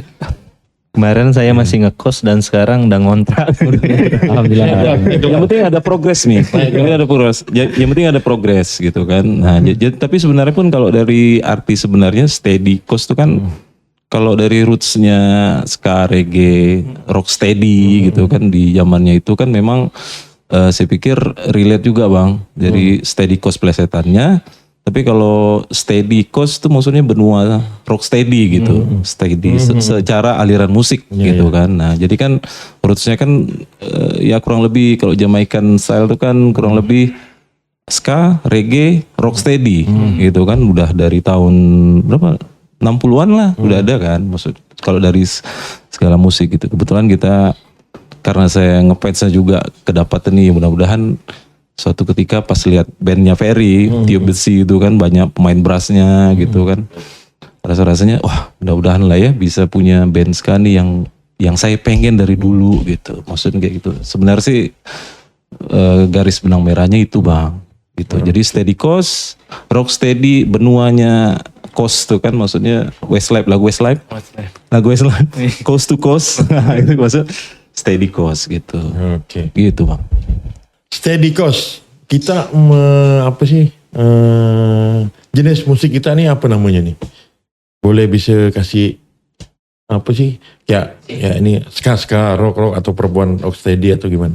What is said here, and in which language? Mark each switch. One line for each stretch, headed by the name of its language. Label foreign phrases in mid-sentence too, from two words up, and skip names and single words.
Indonesian: Kemarin saya masih ngekos dan sekarang udah ngontrak. Alhamdulillah. Yang penting ada progres nih. Yang penting ada progres gitu kan. Nah, tapi sebenarnya pun kalau dari arti sebenarnya steady coast itu kan kalau dari rootsnya ska, reggae, rock steady gitu kan di zamannya itu kan memang saya pikir relate juga Bang. Jadi steady coast plesetannya. Tapi kalau steady coast itu maksudnya benua rock steady gitu, steady secara aliran musik gitu kan. Nah jadi kan rootsnya kan ya kurang lebih kalau
English: Jamaican style
Indonesian: itu kan kurang lebih ska, reggae, rock steady gitu kan. Udah dari tahun berapa? 60-an lah udah ada kan. Maksud kalau dari segala musik gitu. Kebetulan kita karena saya ngefansnya juga kedapatan nih, mudah-mudahan suatu ketika pas lihat bandnya Ferry, Tio Besi itu kan banyak pemain brassnya gitu kan. Rasa-rasanya wah mudah-mudahan lah ya bisa punya band ska nih yang yang saya pengen dari dulu gitu. Maksudnya kayak gitu. Sebenarnya sih garis benang merahnya itu bang. Gitu. Jadi steady coast, rock steady benuanya coast tuh kan maksudnya Westlife, lagu Westlife. Lagu Westlife,
English: coast to coast.
Indonesian: Nah, itu maksud steady coast gitu. Oke. Gitu bang. Steady coast. Kita apa sih jenis musik kita nih apa namanya nih? Boleh bisa kasih apa sih? Ya ini ska rock atau perempuan rock steady atau gimana?